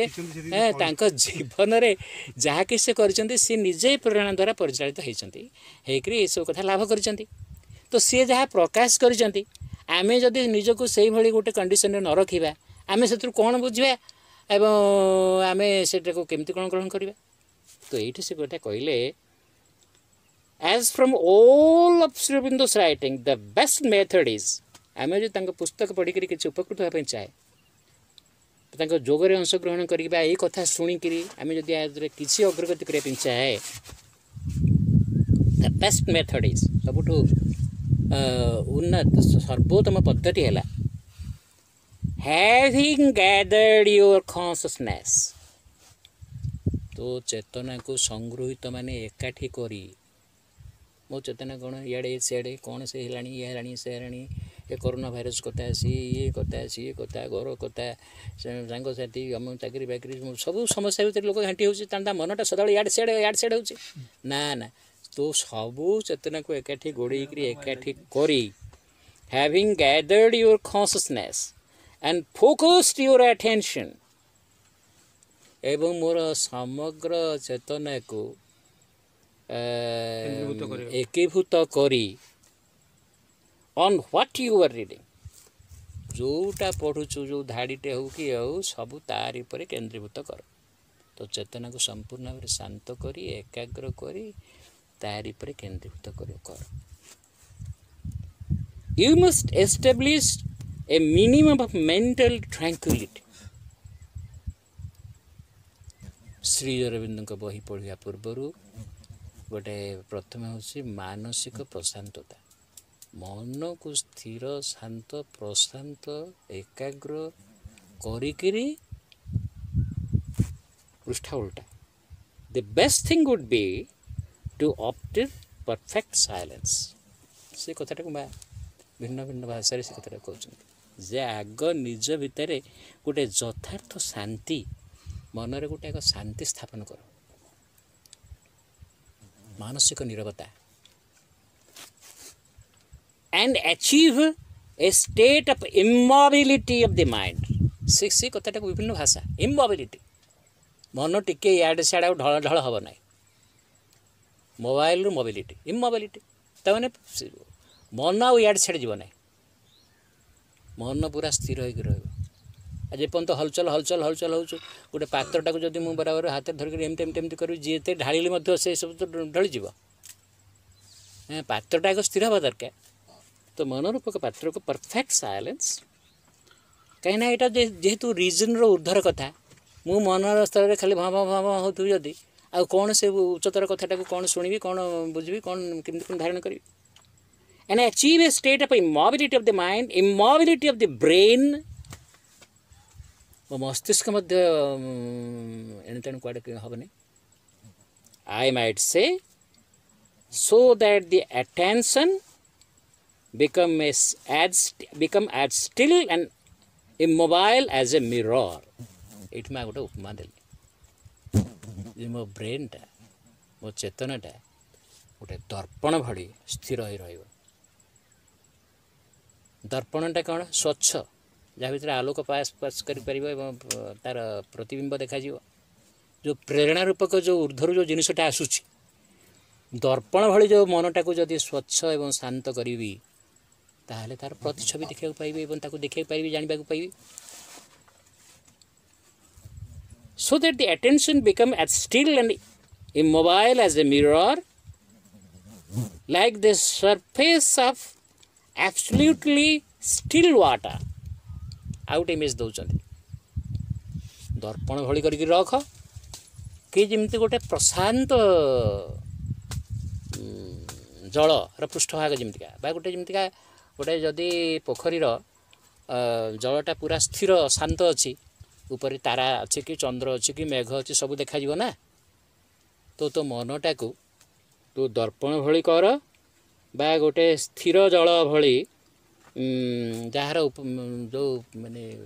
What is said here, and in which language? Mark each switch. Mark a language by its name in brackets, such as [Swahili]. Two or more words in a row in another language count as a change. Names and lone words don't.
[Odia] ତାଙ୍କ ଜୀବନରେ ଯାହାକି ସେ କରିଛନ୍ତି ସେ ନିଜେ ପ୍ରେରଣା ଦ୍ୱାରା ପରିଚାଳିତ ହେଇଛନ୍ତି, ହେଇକରି ଏସବୁ କଥା ଲାଭ କରିଛନ୍ତି. ତ ସିଏ ଯାହା ପ୍ରକାଶ କରିଛନ୍ତି, ଆମେ ଯଦି ନିଜକୁ ସେଇଭଳି ଗୋଟେ କଣ୍ଡିସନରେ ନ ରଖିବା, ଆମେ ସେଥିରୁ କ'ଣ ବୁଝିବା ଏବଂ ଆମେ ସେଟାକୁ କେମିତି କ'ଣ ଗ୍ରହଣ କରିବା. ତ ଏଇଠି ସେ ଗୋଟେ କହିଲେ, [English] as from all of Sri Aurobindo's writing, the best method is, [Odia] ଆମେ ଯଦି ତାଙ୍କ ପୁସ୍ତକ ପଢ଼ିକରି କିଛି ଉପକୃତ ହେବା ପାଇଁ ଚାହେଁ, ତାଙ୍କ ଯୋଗରେ ଅଂଶଗ୍ରହଣ କରିବା, ଏଇ କଥା ଶୁଣିକିରି ଆମେ ଯଦି ଆରେ କିଛି ଅଗ୍ରଗତି କରିବା ପାଇଁ ଚାହେଁ, [English] the best method is, [Odia] ସବୁଠୁ ଉନ୍ନତ ସର୍ବୋତ୍ତମ ପଦ୍ଧତି ହେଲା [English] having gathered your consciousness, [Odia] ତୋ ଚେତନାକୁ ସଂଗୃହୀତ ମାନେ ଏକାଠି କରି, ମୋ ଚେତନା କ'ଣ ଇଆଡ଼େ ସିଆଡ଼େ କ'ଣ ସେ ହେଲାଣି ଇଏ ହେଲାଣି ସେ ହେଲାଣି, ଏ କରୋନା ଭାଇରସ୍ କଥା, ଇଏ କଥା ଘର କଥା, ସାଙ୍ଗସାଥି ଚାକିରି ବାକିରି ସବୁ ସମସ୍ୟା ଭିତରେ ଲୋକ ଘାଣ୍ଟି ହେଉଛି, ତା ମନଟା ସଦାବେଳେ ଇଆଡ଼େ ସିଆଡ଼େ ହେଉଛି. ନା ତୋ ସବୁ ଚେତନାକୁ ଏକାଠି ଗୋଡ଼େଇକିରି ଏକାଠି କରି, [English] having gathered your consciousness and focused your attention, [Odia] ଏବଂ ମୋର ସମଗ୍ର ଚେତନାକୁ ଏକୀଭୂତ କରି [English] on what you are reading, [Odia] ଯେଉଁଟା ପଢ଼ୁଛୁ, ଯେଉଁ ଧାଡ଼ିଟେ ହେଉ କି ହେଉ ସବୁ ତାରି ଉପରେ କେନ୍ଦ୍ରୀଭୂତ କର. ତ ଚେତନାକୁ ସମ୍ପୂର୍ଣ୍ଣ ଭାବରେ ଶାନ୍ତ କରି ଏକାଗ୍ର କରି ତାରି ଉପରେ କେନ୍ଦ୍ରୀଭୂତ କର. [English] You must establish a minimum of mental tranquility. [Odia] ଶ୍ରୀ ଅରବିନ୍ଦଙ୍କ ବହି ପଢ଼ିବା ପୂର୍ବରୁ ଗୋଟେ ପ୍ରଥମେ ହେଉଛି ମାନସିକ ପ୍ରଶାନ୍ତତା, ମନକୁ ସ୍ଥିର ଶାନ୍ତ ପ୍ରଶାନ୍ତ ଏକାଗ୍ର କରିକିରି ପୃଷ୍ଠା ଉଲ୍ଟା. [English] The best thing would be to opt in perfect silence. [Odia] ସେ କଥାଟାକୁ ଭିନ୍ନ ଭିନ୍ନ ଭାଷାରେ ସେ କଥାଟା କହୁଛନ୍ତି ଯେ ଆଗ ନିଜ ଭିତରେ ଗୋଟେ ଯଥାର୍ଥ ଶାନ୍ତି ମନରେ ଗୋଟେ ଏକ ଶାନ୍ତି ସ୍ଥାପନ କର ମାନସିକ ନିରବତା [English] and achieve a state of immobility of the mind [Odia] ସେ କଥାଟାକୁ ବିଭିନ୍ନ ଭାଷା immobility ମନ ଟିକେ ଇଆଡ଼େ ସିଆଡ଼େ ଆଉ ଢଳ ଢଳ ହେବ ନାହିଁ ମୋବାଇଲରୁ ମୋବିଲିଟି ଇମୋବିଲିଟି ତାମାନେ ମନ ଆଉ ଇଆଡ଼େ ସିଆଡ଼େ ଯିବ ନାହିଁ ମନ ପୁରା ସ୍ଥିର ହୋଇକି ରହିବ ଆଉ ଯେପର୍ଯ୍ୟନ୍ତ ହଲଚଲ ହଲଚଲ ହଲଚଲ ହେଉଛୁ ଗୋଟେ ପାତ୍ରଟାକୁ ଯଦି ମୁଁ ବରାବର ହାତରେ ଧରିକି ଏମିତି ଏମିତି ଏମିତି କରିବି ଯେତେ ଢାଳିଲେ ମଧ୍ୟ ସେ ସବୁ ତ ଢଳିଯିବ ପାତ୍ରଟା ଏକ ସ୍ଥିର ହେବା ଦରକାର ତ ମନୋରୂପକ ପାତ୍ରକୁ [English] perfect silence [Odia] କାହିଁକିନା ଏଇଟା ଯେହେତୁ ରିଜନର ଉର୍ଦ୍ଧ୍ୱର କଥା ମୁଁ ମନର ସ୍ତରରେ ଖାଲି ଭାଁ ଭାଁ ଭାଁ ଭାଁ ହେଉଥିବି ଯଦି ଆଉ କ'ଣ ସେ ଉଚ୍ଚତର କଥାଟାକୁ କ'ଣ ଶୁଣିବି କ'ଣ ବୁଝିବି କ'ଣ କେମିତି କ'ଣ ଧାରଣ କରିବି [English] and achieve a state of immobility of the mind immobility of the brain [Odia] ମୋ ମସ୍ତିଷ୍କ ମଧ୍ୟ ଏଣେତେଣେ କୁଆଡ଼େ ହେବନି [English] I might say so that the attention become as still and immobile as a mirror [Odia] ଏଇଠି ମୁଁ ଗୋଟେ ଉପମା ଦେଲି ଯେ ମୋ ବ୍ରେନ୍ଟା ମୋ ଚେତନାଟା ଗୋଟେ ଦର୍ପଣ ଭଳି ସ୍ଥିର ହୋଇ ରହିବ ଦର୍ପଣଟା କ'ଣ ସ୍ୱଚ୍ଛ ଯାହା ଭିତରେ ଆଲୋକ ପାସ୍ କରିପାରିବ ଏବଂ ତା'ର ପ୍ରତିବିମ୍ବ ଦେଖାଯିବ ଯେଉଁ ପ୍ରେରଣା ରୂପକ ଯେଉଁ ଉର୍ଦ୍ଧ୍ୱରୁ ଯେଉଁ ଜିନିଷଟା ଆସୁଛି ଦର୍ପଣ ଭଳି ଯେଉଁ ମନଟାକୁ ଯଦି ସ୍ୱଚ୍ଛ ଏବଂ ଶାନ୍ତ କରିବି ତାହେଲେ ତା'ର ପ୍ରତିଛବି ଦେଖିବାକୁ ପାଇବି ଏବଂ ତାକୁ ଦେଖିବାକୁ ପାଇବି ଜାଣିବାକୁ ପାଇବି [English] so that the attention become as still and immobile as a mirror like the surface of absolutely still water out image [Odia] ଦେଉଛନ୍ତି ଦର୍ପଣ ଭଳି କରିକି ରଖ କି ଯେମିତି ଗୋଟେ ପ୍ରଶାନ୍ତ ଜଳର ପୃଷ୍ଠଭାଗ ଯେମିତିକା ବା ଗୋଟେ ଯେମିତିକା ଗୋଟେ ଯଦି ପୋଖରୀର ଜଳଟା ପୁରା ସ୍ଥିର ଶାନ୍ତ ଅଛି ଉପରେ ତାରା ଅଛି କି ଚନ୍ଦ୍ର ଅଛି କି ମେଘ ଅଛି ସବୁ ଦେଖାଯିବ ନା ତୋ ମନଟାକୁ ତୁ ଦର୍ପଣ ଭଳି କର ବା ଗୋଟେ ସ୍ଥିର ଜଳ ଭଳି ଯାହାର ଯେଉଁ ମାନେ